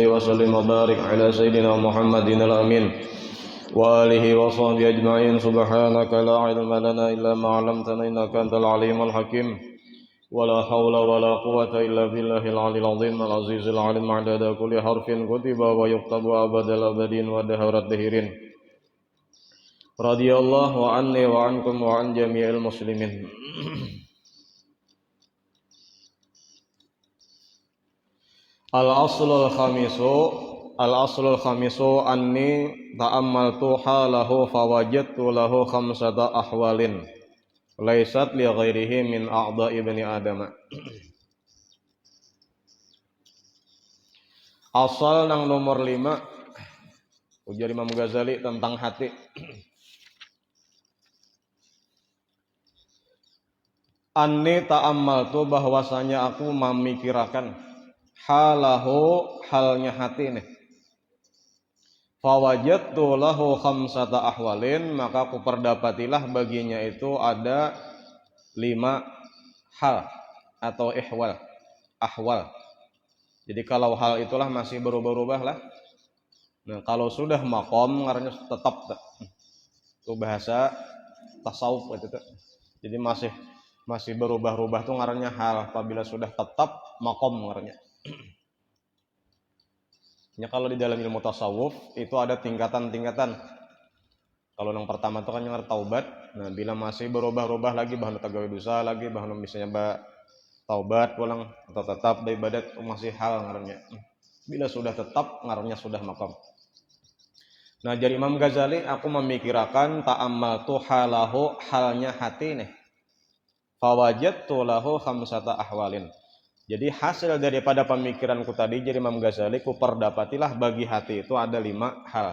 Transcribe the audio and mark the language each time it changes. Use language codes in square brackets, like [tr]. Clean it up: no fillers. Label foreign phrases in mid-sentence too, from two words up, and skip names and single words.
[ar] وسلم وبارك على سيدنا محمد الأمين وآله وصحبه أجمعين سبحانك لا علم لنا إلا ما علمتنا إنك أنت العليم الحكيم ولا حول ولا قوة إلا بالله العلي العظيم العزيز العليم عدد كل حرف كتب ويكتب أبد الأبدين ودهر الدهرين رضي الله عني وعنكم وعن جميع المسلمين. الأصل الخامس أني تأملت حاله فوجدت له خمسة أحوال ليست لغيره من أعضاء بني آدم. [id] Asal nang nomor 5 ujar Imam Ghazali tentang hati. [ar] أني تأملت [id] bahwasanya aku memikirkan halahu halnya hati nih. [ar] فوجدت له خمسة أحوال [id] maka aku perdapatilah baginya itu ada 5 hal atau ahwal. Jadi kalau hal itulah masih berubah-ubah lah. Nah, kalau sudah maqam ngarannya tetap itu bahasa tasawuf gitu tuh. Jadi masih berubah-ubah tuh ngarannya hal. Apabila sudah tetap maqam ngarannya. Ya, kalau di dalam ilmu tasawuf itu ada tingkatan-tingkatan. Kalau yang pertama itu kan yang taubat. Nah, bila masih berubah-ubah lagi bahan tagawi dosa lagi bahan misalnya taubat pulang atau tetap dari ibadat masih hal ngarannya. Bila sudah tetap ngarannya sudah maqam. Nah, jadi Imam Ghazali aku memikirkan [ar] تأملت حاله [id] halnya hati nih. [ar] فوجدت له خمسة أحوال. [id] Jadi hasil daripada pemikiranku tadi jadi Imam Ghazali ku perdapatilah bagi hati itu ada 5 hal.